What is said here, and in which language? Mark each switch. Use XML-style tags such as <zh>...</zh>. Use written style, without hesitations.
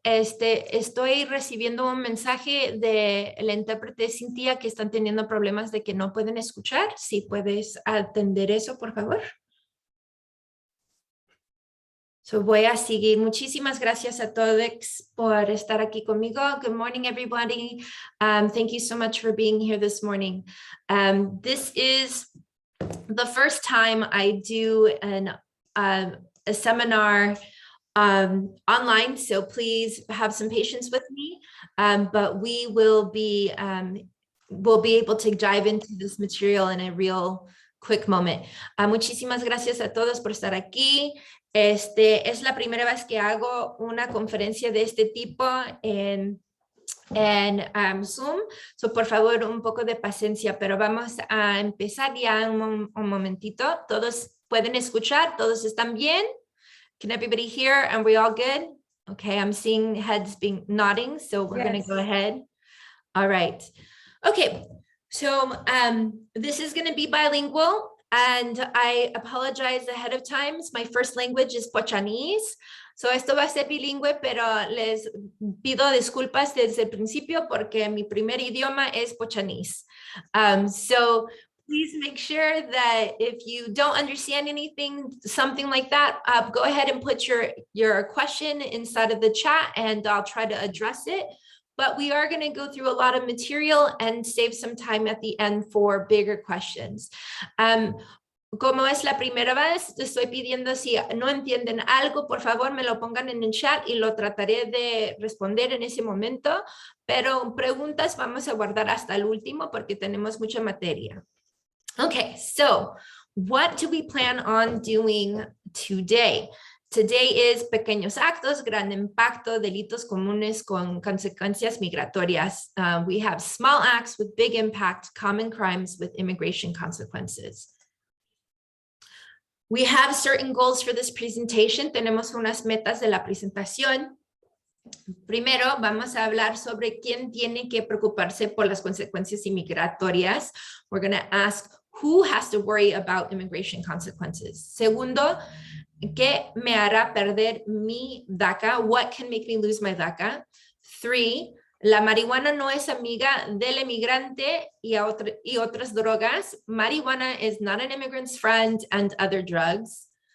<es>Estoy recibiendo un mensaje del intérprete Cintia que están teniendo problemas de que no pueden escuchar. Si puedes atender eso, por favor. So voy a seguir. Muchísimas gracias a todos por estar aquí conmigo.</es> <en>Good morning, everybody. Thank you so much for being here this morning. This is the first time I do a seminar online, so please have some patience with me, but we will be able to dive into this material in a real quick moment.</en> <es>Muchísimas gracias a todos por estar aquí. Es la primera vez que hago una conferencia de este tipo en Zoom, so por favor un poco de paciencia, pero vamos a empezar ya un momentito. Todos pueden escuchar, todos están bien.</es> <en>Can everybody hear? And we all good? Okay, I'm seeing heads being nodding, so we're going to go ahead. All right. Okay, so this is going to be bilingual, and I apologize ahead of time. My first language is Pochanese.</en> <es>So esto va a ser bilingüe, pero les pido disculpas desde el principio porque mi primer idioma es Pochanese.</es> <en>So please make sure that if you don't understand anything, something like that, go ahead and put your question inside of the chat and I'll try to address it. But we are going to go through a lot of material and save some time at the end for bigger questions.</en> <es>Como es la primera vez, te estoy pidiendo si no entienden algo, por favor me lo pongan en el chat y lo trataré de responder en ese momento. Pero preguntas vamos a guardar hasta el último porque tenemos mucha materia.</es> <en>Okay, so what do we plan on doing today? Today is</en> <es>Pequeños Actos, Gran Impacto, Delitos Comunes con Consecuencias Migratorias.</es> <en>We have small acts with big impact, common crimes with immigration consequences. We have certain goals for this presentation.</en> <es>Tenemos unas metas de la presentación. Primero, vamos a hablar sobre quién tiene que preocuparse por las consecuencias inmigratorias.</es> <en>We're going to ask who has to worry about immigration consequences.</en> <es>Segundo, ¿qué me hará perder mi DACA?</es> <en>What can make me lose my DACA?</en> <es>3, la marihuana no es amiga del inmigrante y otras drogas.</es> <en>Marijuana is not an immigrant's friend and other drugs.</en>